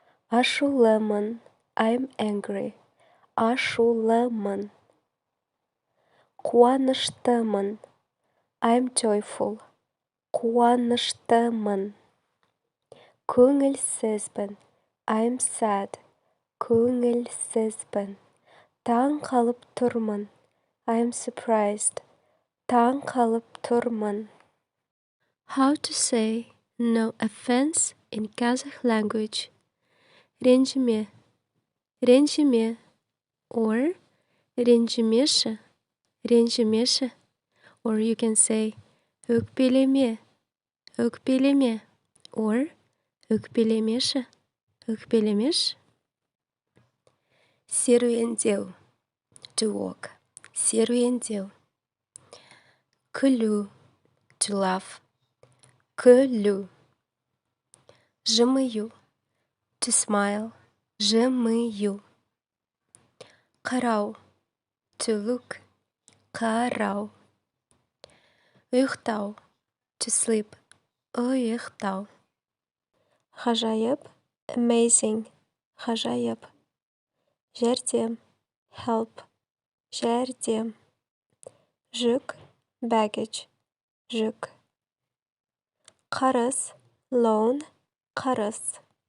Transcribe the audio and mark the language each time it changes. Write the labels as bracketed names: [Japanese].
[Kazakh] Ашулымын, I'm angry. Ашулымын. Қуаныштымын, I'm joyful. Қуаныштымын. Көңілсізбін, I'm sad. Көңілсізбін. Таң қалып тұрмын, I'm surprised. Таң қалып тұрмын. [English] How to say no offense in Kazakh language. [Kazakh] Ренжіме, ренжіме, or ренжімеші, ренжімеші. [English] Or you can say өкпелеме, өкпелеме, or өкпелемеші, өкпелемеш. [Kazakh] Серуендеу, to walk, серуендеу. Күлу, to laugh, күлу. Жымию, to smile, жымию. Қарау, to look, қарау. Ұйықтау, to sleep, ұйықтау. Ғажайып, amazing, ғажайып. Жәрдем, help, жәрдем. Жүк, baggage, жүк. Қарыз, loan, қарыз.